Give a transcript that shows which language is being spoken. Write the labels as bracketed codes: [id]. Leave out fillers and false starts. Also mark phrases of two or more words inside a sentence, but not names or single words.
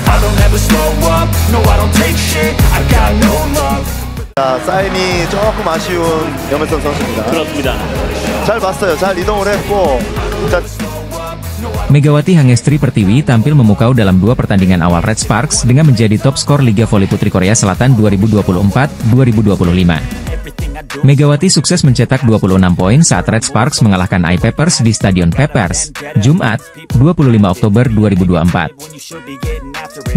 [en] don't ever slow up, no I don't take shit, I got no love. [ko] 자, 사인이 조금 아쉬운 염혜선 선수입니다. 그렇습니다. 잘 봤어요. 잘 이동을 했고. 자, [id] Megawati Hangestri Pertiwi tampil memukau dalam dua pertandingan awal Red Sparks dengan menjadi top skor Liga Voli Putri Korea Selatan 2024-2025. Megawati sukses mencetak 26 poin saat Red Sparks mengalahkan I Peppers di Stadion Peppers, Jumat, 25 Oktober 2024.